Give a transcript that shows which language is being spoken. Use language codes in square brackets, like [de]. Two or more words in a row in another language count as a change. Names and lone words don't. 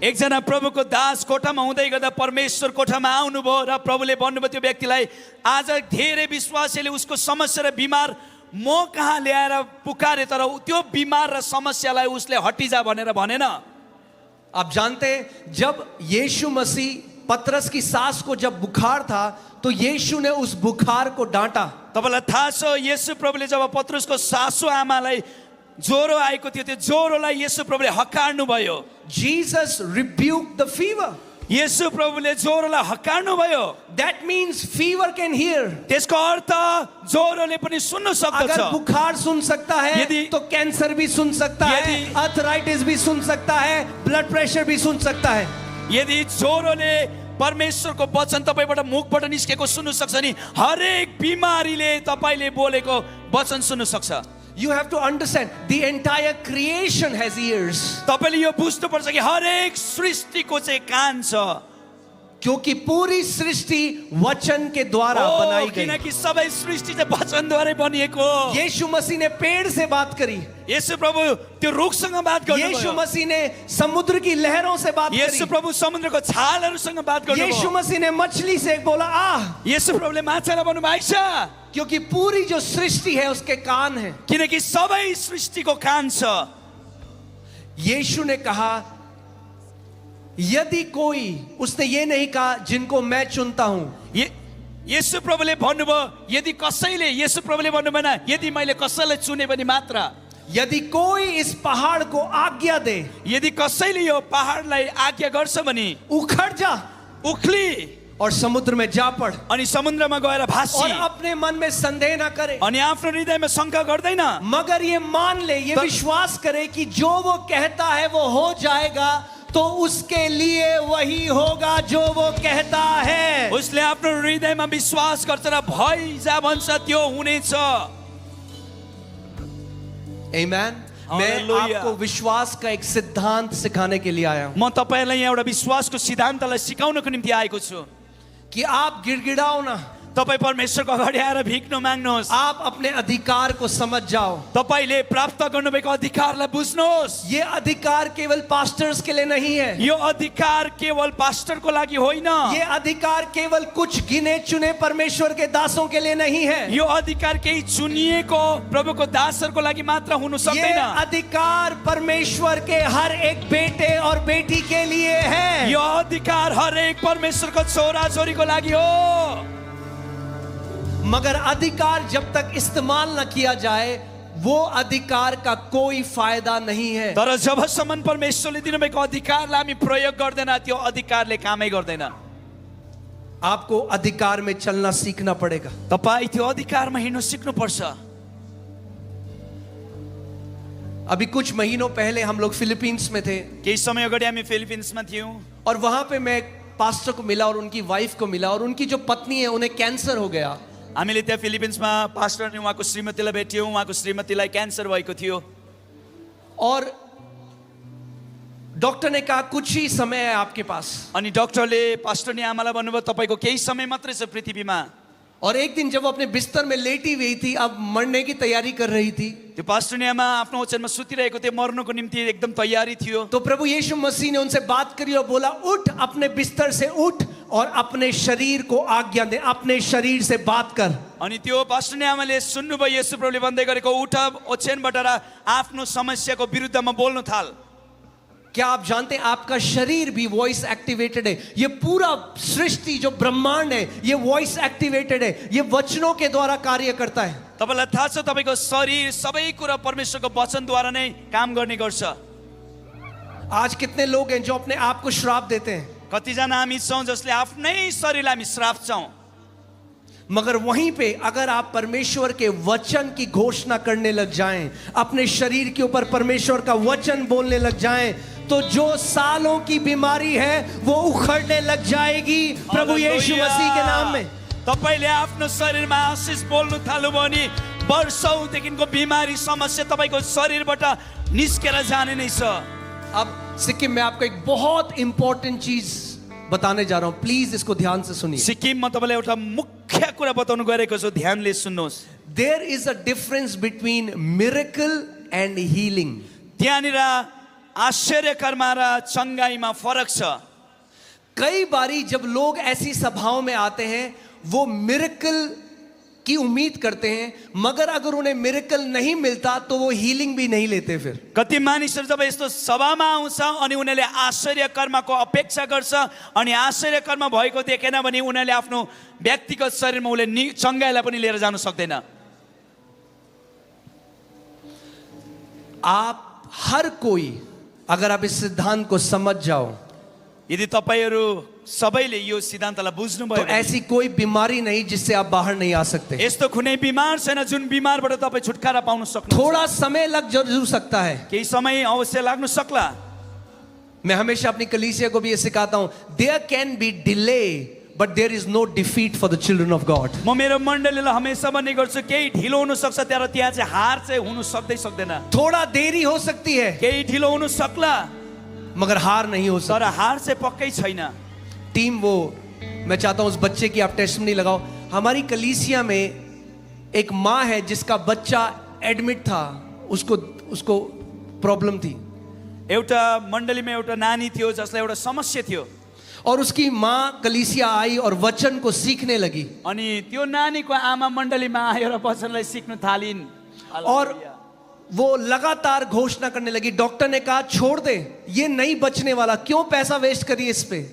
[ne] एकजना प्रभुको दास कोठामा हुँदै गर्दा परमेश्वर कोठामा आउनुभयो र प्रभुले भन्नुभयो त्यो व्यक्तिलाई आज धेरै विश्वासीले उसको समस्या र बिमार म कहाँ ल्याएर पुकारे तर त्यो बिमार र समस्यालाई उसले हटिजा भनेर भनेन। [hi] आप जानते हैं जब यीशु मसीह पतरस की सास को जब बुखार था तो यीशु ने उस बुखार को डांटा। [ne] तपाईलाई थाहा छ येशू प्रभुले जब पतरसको सासु आमालाई ज्वरो आएको थियो त्यो ज्वरोलाई येशू प्रभुले हकार्नु भयो। [en] जीसस rebuked the fever. [ne] येशू प्रभुले ज्वरोलाई हकार्नु भयो। [en] That means fever can hear. [ne] त्यसको अर्थ ज्वरोले पनि सुन्न सक्दछ। [hi] अगर बुखार सुन सकता है [ne] यदि- [hi] तो कैंसर भी सुन सकता है, [ne] यदि- [hi] आर्थराइटिस भी सुन सकता है, ब्लड प्रेशर भी सुन सकता है। [ne] यदि ज्वरोले परमेश्वरको वचन तपाईबाट मुखबाट निस्केको सुन्न सक्छ नि हरेक बिमारीले तपाईले बोलेको वचन सुन्न सक्छ। [en] You have to understand the entire creation has ears. [ne] तपाईले यो बुझ्नुपर्छ कि हरेक सृष्टिको चाहिँ कान छ। [hi] क्योंकि पूरी सृष्टि वचन के द्वारा बनाई गई। [ne] किनकि सबै सृष्टि चाहिँ वचनद्वारै बनिएको हो। [hi] यीशु मसीह ने पेड़ से बात करी, [ne] येशू प्रभु त्यो रुखसँग बात गर्नुभयो। [hi] यीशु मसीह ने समुद्र की लहरों से बात [ne] येशू [hi] करी, [ne] प्रभु समुद्रको छालहरूसँग बात गर्नुभयो। [hi] यीशु मसीह ने मछली से बोला आ, [ne] येशू प्रभुले माछालाई भन्नुभयो आइस, [hi] क्योंकि पूरी जो सृष्टि है उसके कान है। [ne] किनकि सबै सृष्टिको कान छ। [hi] यीशु ने कहा यदि कोई, उसने ये नहीं कहा जिनको मैं चुनता हूं, [ne] येशू प्रभुले भन्नुभयो यदि कसैले, येशू प्रभुले भन्नु भएन यदि मैले कसैलाई चुने भने मात्र, [hi] यदि कोई इस पहाड़ को आज्ञा दे, [ne] यदि कसैले यो पहाडलाई आज्ञा गर्छ भने [hi] उखड़ जा [ne] उख्ली [hi] और समुद्र में जा पड़ [ne] अनि समुद्रमा गएर भासी [hi] और अपने मन में संदेह ना करे [ne] अनि आफ्नो हृदयमा शंका गर्दैन [hi] मगर ये मान ले, ये विश्वास करे कि जो वो कहता है वो हो जाएगा, तो उसके लिए वही होगा जो वो कहता है। [ne] उसले आफ्नो हृदयमा विश्वास गर्छ र भइ जा भन्छ त्यो हुनेछ। [hi] Amen. मैं Hallelujah. आपको विश्वास का एक सिद्धांत सिखाने के लिए आया हूं [ne] म तपाईहरुलाई यहाँ एउटा विश्वासको सिद्धान्तलाई सिकाउनको निम्ति आएको छु [hi] कि आप गिड़गिड़ाओ ना, [ne] तपाई परमेश्वरको अगाडि आएर भिक्नु माग्नुहोस् [hi] आप अपने अधिकार को समझ जाओ। [ne] तपाईले प्राप्त गर्नुभएको अधिकारलाई बुझ्नुहोस् [hi] ये अधिकार केवल पास्टर्स के लिए नहीं है, [ne] यो अधिकार केवल पास्टरको लागि होइन [hi] ये अधिकार केवल कुछ गिने चुने परमेश्वर के दासों के लिए नहीं है, [ne] यो अधिकार केही चुनिएको प्रभुको दासहरूको लागि मात्र हुन [hi] ये [ne] सक्दैन [hi] अधिकार परमेश्वर के हर एक बेटे और बेटी के लिए है। [ne] यो अधिकार हरेक परमेश्वरको छोरा छोरीको लागि हो [hi] मगर अधिकार जब तक इस्तेमाल न किया जाए वो अधिकार का कोई फायदा नहीं है। [ne] तर जबसम्म परमेश्वरले दिनुभएको अधिकारलाई हामी प्रयोग गर्दैन त्यो अधिकारले कामै गर्दैन। [hi] आपको अधिकार में चलना सीखना पड़ेगा। [ne] तपाई त्यो अधिकारमा हिँड्न सिक्नुपर्छ। [hi] अभी कुछ महीनों पहले हम लोग फिलीपींस में थे [ne] केही समय अगाडि हामी फिलिपिन्समा थियौं [hi] और वहां पे मैं एक पास्टर को मिला और उनकी वाइफ को मिला और उनकी जो पत्नी है उन्हें कैंसर हो गया। [ne] हामीले त्यहाँ फिलिपिन्समा पास्टर अनि उहाँको श्रीमतीलाई भेट्यौं। उहाँको श्रीमतीलाई क्यान्सर भएको थियो [hi] और डॉक्टर ने कहा कुछ ही समय है आपके पास। [ne] अनि डाक्टरले पास्टर नि आमालाई भन्नुभयो तपाईको केही समय मात्रै छ पृथ्वीमा। [hi] और एक दिन जब वो अपने बिस्तर में लेटी हुई थी, अब मरने की तैयारी कर रही थी, [ne] त्यो पास्टर नि आमा आफ्नो ओछ्यानमा सुतिरहेको थियो, मर्नको निम्ति एकदम तयारी थियो। [hi] तो प्रभु यीशु मसीह ने उनसे बात करी और बोला उठ, अपने बिस्तर से उठ और अपने शरीर को आज्ञा दे, अपने शरीर से बात कर। [ne] अनि त्यो पास्टर नि आमाले सुन्नुभयो येशू प्रभुले भन्दै गरेको उठ ओछ्यानबाट र आफ्नो समस्याको विरुद्धमा बोल्न थाल। [hi] क्या आप जानते हैं आपका शरीर भी [en] voice activated [hi] है। ये पूरा सृष्टि जो ब्रह्मांड है ये [en] voice activated [hi] है, ये वचनों के द्वारा कार्य करता है। [ne] तपाईलाई थाहा छ तपाईको शरीर सबै कुरा परमेश्वरको वचनद्वारा नै काम गर्ने गर्छ। [hi] आज कितने लोग हैं जो अपने आप को श्राप देते हैं, [ne] कतिजना हामी छौं जसले आफ्नै शरीरलाई हामी श्राप्छौं। [hi] मगर वहीं पे अगर आप परमेश्वर के वचन की घोषणा करने लग जाएं, अपने शरीर के ऊपर परमेश्वर का वचन बोलने लग जाएं, तो जो सालों की बीमारी है वो उखड़ने लग जाएगी प्रभु यीशु मसीह के नाम में। [ne] तपाईले आफ्नो शरीरमा आशीष बोल्नु थाल्नुभयो भने वर्षौंदेखिको बिमारी समस्या तपाईको शरीरबाट निस्केर जाने नै छ। [hi] अब सिक्किम में आपको एक बहुत इंपॉर्टेंट चीज बताने जा रहा हूं, प्लीज इसको ध्यान से सुनिए। [ne] सिक्किममा तपाईलाई एउटा मुख्य कुरा बताउनु गएको छु, ध्यानले सुन्नुहोस्। [en] There is a difference between miracle and healing. [ne] त्यहाँनिर आश्चर्य कर्म र चंगाईमा फरक छ। [hi] कई बारी जब लोग ऐसी सभाओं में आते हैं वो मिरेकल की उम्मीद करते हैं, मगर अगर उन्हें मिरेकल नहीं मिलता तो वो हीलिंग भी नहीं लेते। फिर [ne] कति मानिसहरू जब यस्तो सभामा आउँछ अनि उनीहरूले आश्चर्य कर्मको अपेक्षा गर्छ अनि आश्चर्य कर्म भएको देखेन भने उनीहरूले आफ्नो व्यक्तिगत शरीरमा उले चंगाईलाई पनि लिएर जान सक्दैन। [hi] आप हर कोई अगर आप इस सिद्धांत को समझ जाओ, [ne] यदि तपाईहरु सबैले यो सिद्धान्तलाई बुझ्नुभयो [hi] तो [ne] भने [hi] ऐसी कोई बीमारी नहीं जिससे आप बाहर नहीं आ सकते। [ne] यस्तो कुनै बिमार छैन जुन बिमारबाट तपाई छुटकारा पाउन सक्नुहुन्छ। [hi] थोड़ा समय लग जरूर सकता है। [ne] केही समय अवश्य लाग्न सक्ला। [hi] मैं हमेशा अपनी कलीसिया को भी ये सिखाता हूं, [en] There can be delay but there is no defeat for the children of God. [ne] म मेरो मण्डलीलाई हमेशा भन्ने गर्छु केही ढिलो हुन सक्छ तर त्यहाँ चाहिँ हार चाहिँ हुन सक्दैन। [hi] थोड़ा देरी हो सकती है [ne] केही ढिलो हुन सक्ला [hi] मगर हार नहीं हो सकती। [ne] तर हार चाहिँ पक्कै छैन। [hi] टीम वो मैं चाहता हूं उस बच्चे की आप टेस्टिमनी लगाओ। हमारी कलीसिया में एक माँ है जिसका बच्चा एडमिट था, उसको प्रॉब्लम थी। [ne] एउटा मण्डलीमा एउटा नानी थियो जसलाई एउटा समस्या थियो [hi] और उसकी माँ कलीसिया आई और वचन को सीखने लगी [ne] अनि त्यो नानीको आमा मण्डलीमा आएर वचनलाई सिक्न थालिन् [hi] और वो लगातार घोषणा करने लगी। डॉक्टर ने कहा छोड़ दे, ये नहीं बचने वाला, क्यों पैसा वेस्ट करिए इस पे।